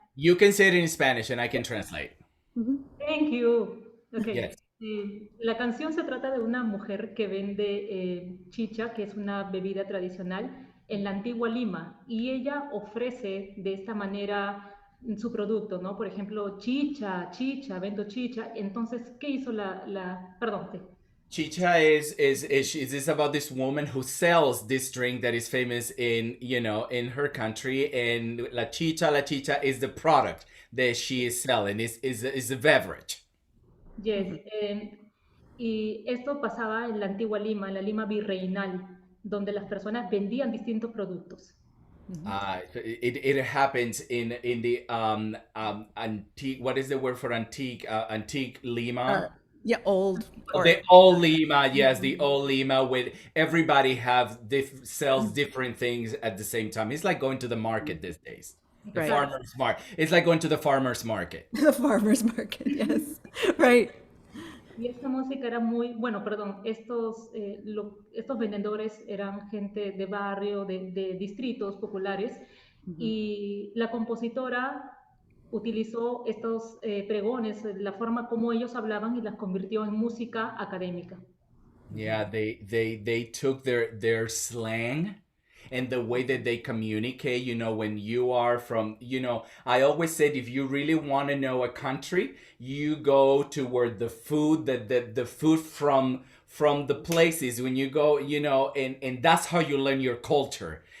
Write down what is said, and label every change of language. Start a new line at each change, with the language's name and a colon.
English: You can say it in Spanish and I can translate. Thank you. Okay. Yes.
Spanish: La canción se trata de una mujer que vende chicha, que es una bebida tradicional, en la antigua Lima, y ella ofrece de esta manera su producto, ¿no? Por ejemplo, chicha, chicha, vendo chicha. Entonces, ¿qué hizo perdón, sí.
English: Chicha is about this woman who sells this drink that is famous in her country, and la chicha is the product that she is selling. Is a beverage. Yes.
Spanish: Y esto pasaba en la antigua Lima, en la Lima virreinal, donde las personas vendían distintos productos.
English: It happens in the antique. What is the word for antique? Antique Lima. Yeah, old. The old Lima, yes, the old Lima with everybody sells different things at the same time. It's like going to the market these days. The Right. farmer's market. It's like going to the farmer's market. The farmer's market, yes. Right.
Spanish: Y esta música era muy, bueno, perdón, estos vendedores eran gente de barrio, de distritos populares, y la compositora utilizó estos pregones, la forma como ellos hablaban y las convirtió en música académica.
English: Yeah, they took their slang and the way that they communicate, when you are from, I always said if you really want to know a country, you go to where the food the food from the places when you go, and that's how you learn your culture.